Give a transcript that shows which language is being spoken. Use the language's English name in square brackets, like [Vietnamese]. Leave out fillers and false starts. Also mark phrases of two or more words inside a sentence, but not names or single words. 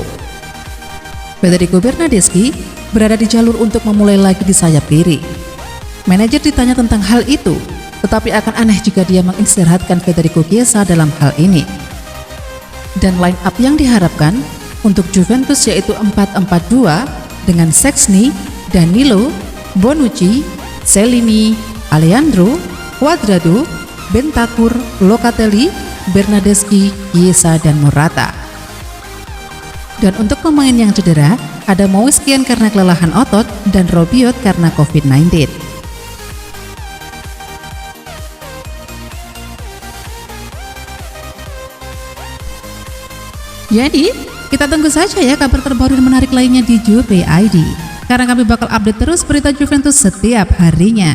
[Indonesian] Federico Bernardeschi berada di jalur untuk memulai lagi di sayap kiri. Manajer ditanya tentang hal itu, tetapi akan aneh jika dia mengistirahatkan Federico Chiesa dalam hal ini. Dan [English] line up [Indonesian] yang diharapkan untuk Juventus yaitu 4-4-2 dengan Szczesny, Danilo, Bonucci, Chiellini, Alejandro, Cuadrado, Bentancur, Locatelli, Bernardeschi, Chiesa, dan Morata. Dan untuk pemain yang cedera, ada Moise Kean karena kelelahan otot dan Rabiot karena COVID-19. Jadi, kita tunggu saja ya kabar terbaru dan menarik lainnya di Juve ID, karena kami bakal update terus berita Juventus setiap harinya.